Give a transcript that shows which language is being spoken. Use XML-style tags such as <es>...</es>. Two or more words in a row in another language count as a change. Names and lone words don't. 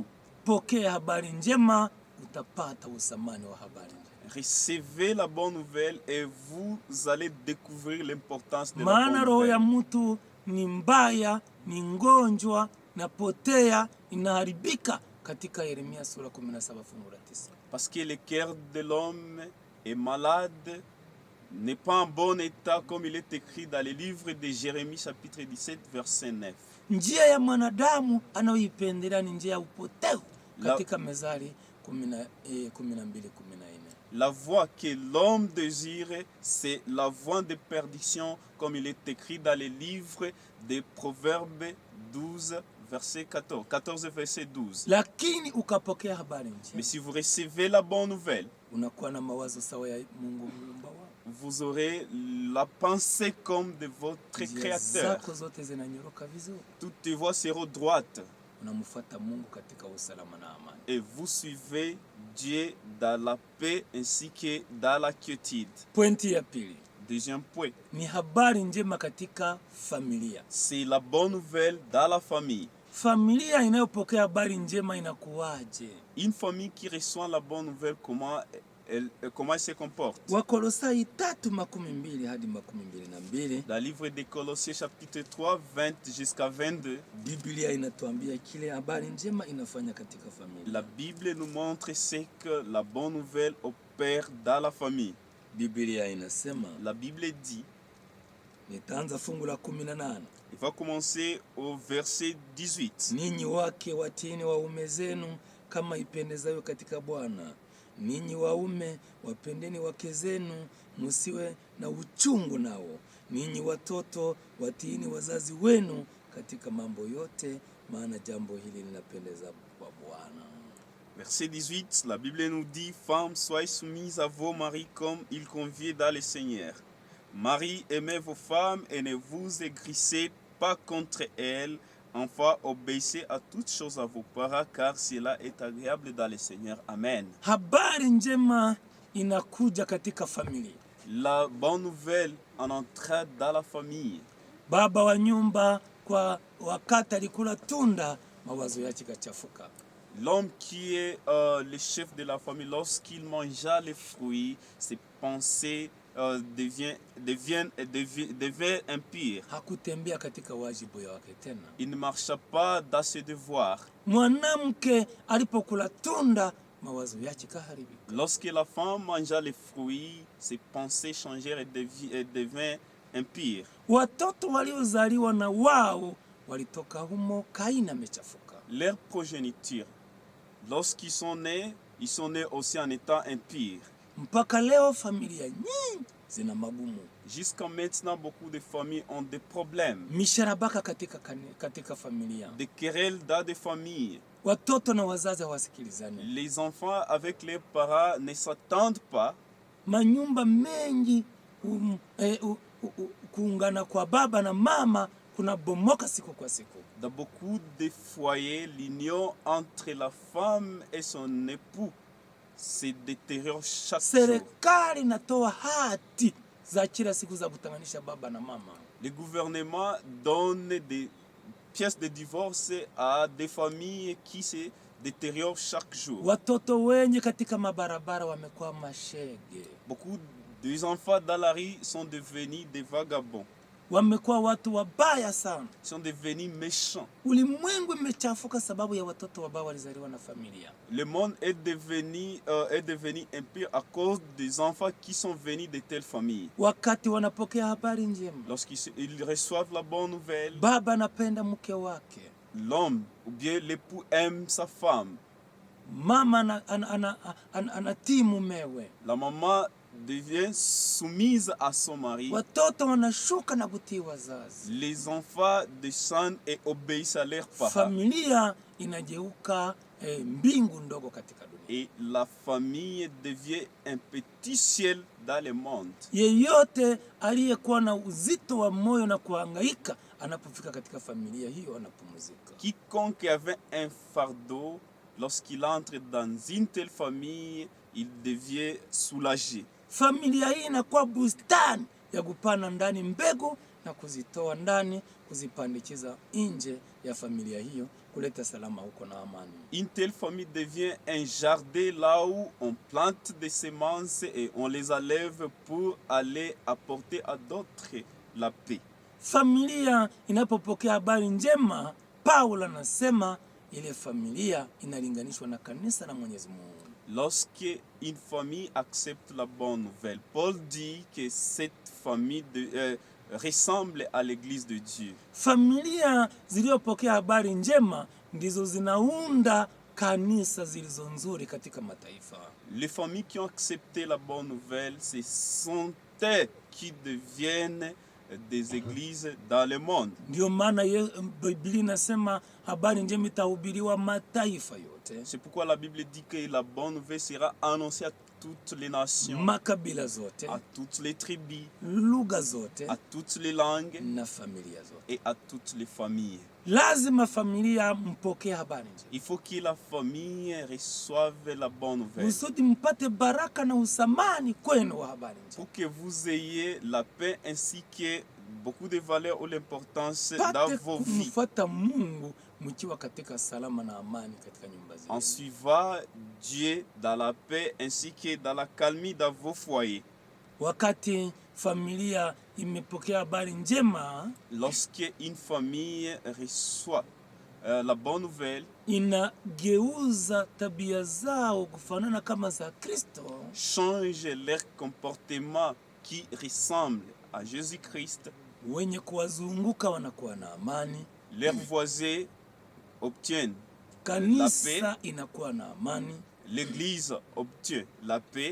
<sw>Pokea habari njema, utapata usamani wa habari njema.</sw> <fr>Recevez la bonne nouvelle et vous allez découvrir l'importance de la</fr> <sw>Maana</sw> <fr>bonne</fr> <sw>roho ya</sw> <fr>nouvelle.</fr> <sw>mtu ni mbaya, ni ngonjwa, napotea, inaharibika katika Yeremia sura 17:9.</sw> <fr>Parce que le cœur de l'homme est malade, n'est pas en bon état comme il est écrit dans le livre de Jérémie chapitre 17 verset 9.</fr> <sw>Njia ya mwanadamu anayoipendelea ni njia ya upotevu katika Mezali 12:14.</sw> <fr>La voie que l'homme désire, c'est la voie de perdition comme il est écrit dans le livre des Proverbes 12 verset 14 verset 12.</fr> <sw>Lakini ukapokea habari njema,</sw> <fr>Mais si vous recevez la bonne nouvelle,</fr> <sw>unakuwa na mawazo sawa ya Mungu muumba wako.</sw> <fr>vous aurez la pensée comme de votre</fr> <sw>Njia</sw> <fr>Créateur.</fr> <sw>zako zote zinanyoroka vizuri.</sw> <fr>Toutes tes voies seront droites</fr> <sw>Unamfuata Mungu katika usalama na amani.</sw> <fr>et vous suivez Dieu dans la paix ainsi que dans la quiétude.</fr> <sw>Pointi ya pili</sw> <fr>Deuxième point,</fr> <sw>ni habari njema katika familia.</sw> <fr>c'est la bonne nouvelle dans la famille.</fr> <sw>Familia inayopokea habari njema inakuwaje?</sw> <fr>Une famille qui reçoit la bonne nouvelle, comment comment elle se comporte.</fr> <sw>Wakolosai 3:12 hadi 12.</sw> <fr>Dans le livre des Colossiens chapitre 3, 20 jusqu'à 22,</fr> <sw>Biblia inatuambia kile habari njema inafanya katika familia.</sw> <fr>la Bible nous montre ce que la bonne nouvelle opère dans la famille.</fr> <sw>Biblia inasema,</sw> <fr>La Bible dit,</fr> <sw>nitaanza fungu la 18.</sw> <fr>il va commencer au verset 18.</fr> <sw>Ninyi wake watiini waume zenu kama ipendezayo katika Bwana. Ninyi waume wapendeni wake zenu, musiwe na uchungu nao. Ninyi watoto watiini wazazi wenu katika mambo yote, maana jambo hili linapendeza kwa Bwana.</sw> <fr>Verset 18, la Bible nous dit, femmes, soyez soumises à vos maris comme il convient dans le Seigneur. Marie, aimez vos femmes et ne vous aigrissez pas contre elles. Enfin, obéissez à toutes choses à vos parents, car cela est agréable dans le Seigneur. Amen.</fr> <sw>Habari njema inakuja katika familia.</sw> <fr>La bonne nouvelle en entrant dans la famille.</fr> <sw>Baba wa nyumba kwa wakati alikula tunda, mawazo yake kachafuka.</sw> <fr>L'homme qui est le chef de la famille, lorsqu'il mangea les fruits, ses pensées deviennent impures.</fr> <sw>Hakutembea katika wajibu wake tena.</sw> <fr>Il ne marcha pas dans ses devoirs.</fr> <sw>Mwanamke alipokula tunda, mawazo yake kaharibika.</sw> <fr>Lorsque la femme mangea les fruits, ses pensées changèrent et devinrent impures.</fr> <sw>Watoto waliozaliwa na wao walitoka humo, Kaini amechafuka.</sw> <fr>Leur progéniture, lorsqu'ils sont nés, ils sont nés aussi en étant impurs.</fr> <sw>Mpaka leo familia nyingi zina magumu.</sw> <fr>Jusqu'à maintenant, beaucoup de familles ont des problèmes.</fr> <sw>Misharabaka katika familia.</sw> <fr>Des querelles dans des familles.</fr> <sw>Watoto na wazazi hawasikilizani.</sw> <fr>Les enfants avec leurs parents ne s'attendent pas.</fr> <sw>Manyumba mengi kuungana kwa baba na mama kuna bomoka siku kwa siku.</sw> <fr>Dans beaucoup de foyers, l'union entre la femme et son époux se détériore chaque jour.</fr> <sw>Serikali natoa hati za kila siku za kutanganisha baba na mama.</sw> <fr>Le gouvernement donne des pièces de divorce à des familles qui se détériorent chaque jour.</fr> <sw>Watoto wengi katika mabarabara wamekuwa mashege.</sw> <fr>Beaucoup des enfants dans la rue sont devenus des vagabonds.</fr> <sw>Wamekuwa watu wabaya sana.</sw> <fr>Sont devenus méchants.</fr> <sw>Ulimwengu umechafuka sababu ya watoto wabaya walizaliwa na familia.</sw> <fr>Le monde est devenu impur à cause des enfants qui sont venus de telles familles.</fr> <sw>Wakati wanapokea habari njema,</sw> <fr>lorsqu'ils reçoivent la bonne nouvelle,</fr> <sw>baba anapenda mke wake,</sw> <fr>l'homme ou bien l'époux aime sa femme.</fr> <sw>Mama anatii mumewe.</sw> <fr>La maman devient soumise à son mari.</fr> <sw>Watoto wanashuka na kutii wazazi.</sw> <fr>Les enfants descendent et obéissent à leurs parents.</fr> <sw>Familia inageuka mbingu ndogo katika dunia.</sw> <fr>Et la famille devient un petit ciel dans le monde.</fr> <sw>Yeyote aliyekuwa na uzito wa moyo na kuhangaika anapofika katika familia hiyo anapumzika.</sw> <fr>Quiconque avait un fardeau, lorsqu'il entre dans une telle famille, il devient soulagé.</fr> <sw>Familia hii inakuwa bustani ya kupanda ndani mbegu na kuzitoa ndani, kuzipandikiza nje ya familia hiyo, kuleta salama huko na amani.</sw> <fr>Une telle famille devient un jardin là où on plante des semences et on les enlève pour aller apporter à d'autres la paix.</fr> <sw>Familia inapopokea habari njema, Paulo anasema ile familia inalinganishwa na kanisa la Mwenyezi Mungu.</sw> <fr>Lorsque une famille accepte la bonne nouvelle, Paul dit que cette famille ressemble à l'église de Dieu.</fr> <sw>Familia zilizopokea habari njema ndizo zinaunda kanisa zilizo nzuri katika mataifa.</sw> <fr>Les familles qui ont accepté la bonne nouvelle, ce sont elles qui deviennent des églises dans le monde.</fr> <sw>Ndio maana Biblia inasema habari njema itahubiriwa mataifa yote.</sw> <fr>C'est pourquoi la Bible dit que la bonne nouvelle sera annoncée à toutes les nations,</fr> <sw>makabila zote,</sw> <fr>à toutes les tribus,</fr> <sw>lugha zote,</sw> <fr>à toutes les langues</fr> <sw>na familia zote,</sw> <fr>et à toutes les familles.</fr> <sw>Lazima familia mpokee habari njema.</sw> <fr>Il faut que la famille reçoive la bonne nouvelle.</fr> <sw>Usudi mpate baraka na usamani kwenu wa habari njema.</sw> <fr>Pour que vous ayez la paix ainsi que beaucoup de valeurs ou l'importance dans vos vies.</fr> <sw>Kumfuata Mungu mkiwa katika salama na amani katika nyumba zenu.</sw> <fr>En suivant Dieu dans la paix ainsi que dans la calmie dans vos foyers.</fr> <sw>Wakati familia imepokea habari njema,</sw> <fr>Lorsque une famille reçoit la bonne nouvelle,</fr> <sw>inageuza tabia zao kufanana kama za Kristo,</sw> <fr>change leur comportement qui ressemble à Jésus-Christ.</fr> <sw>Wenye kuwazunguka wanakuwa na amani,</sw> <fr>Leurs voisins obtiennent</fr> <sw>kanisa inakuwa na amani,</sw> <fr>l'Église obtient la paix</fr>